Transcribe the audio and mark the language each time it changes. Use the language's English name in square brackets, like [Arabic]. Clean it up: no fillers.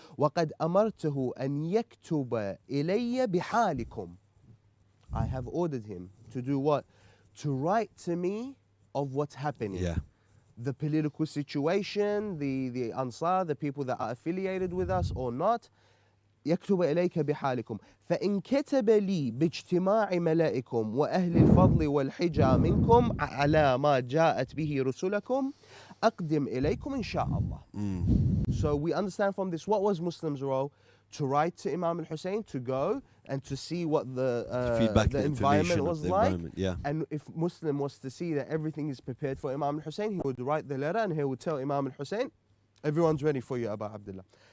[Arabic] وَقَدْ أَمَرْتُهُ أَنْ يَكْتُبَ إِلَيَّ بِحَالِكُمْ. [English] I have ordered him to do what? To write to me of what's happening. Yeah. The political situation, the Ansar, the people that are affiliated with us or not. [Arabic] يكتب إليك بحالكم فإن كتب لي باجتماع ملائكم وأهل الفضل والحجة منكم على ما جاءت به رسلكم أقدم إليكم إن شاء الله. [English] So we understand from this, what was Muslims' role? To write to Imam Hussein, to go and to see what the environment was like. Yeah. And if Muslim was to see that everything is prepared for Imam Hussein, he would write the letter and he would tell Imam Hussein, everyone's ready for you, Aba Abdillah.